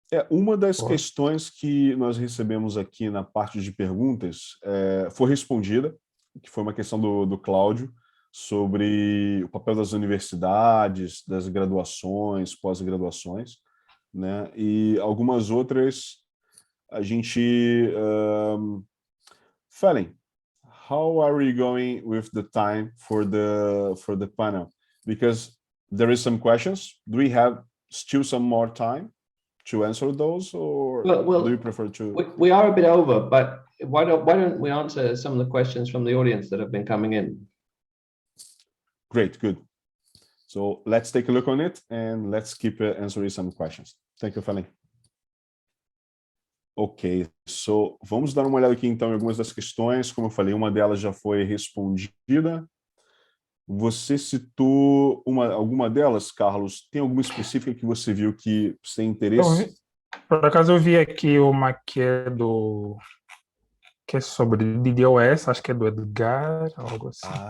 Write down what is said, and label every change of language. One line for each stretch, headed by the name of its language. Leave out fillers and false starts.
Portuguese: Uma das questões que nós recebemos aqui na parte de perguntas foi respondida, que foi uma questão do Cláudio, sobre o papel das universidades, das graduações, pós-graduações, né? E algumas outras a gente...
English: Felen, how are we going with the time for the panel? Because there is some questions. Do we have still some more time to answer those, or do you prefer to? We are a bit over, but why don't we answer some of the questions from the audience that have been coming in? Great, good. So let's take a look on it and let's keep answering some questions. Thank you, Felen.
Portuguese: Ok, so vamos dar uma olhada aqui então em algumas das questões. Como eu falei, uma delas já foi respondida. Você citou alguma delas, Carlos? Tem alguma específica que você viu que você tem interesse? Por acaso eu vi aqui uma que é sobre DDoS, acho que é do Edgar, algo assim.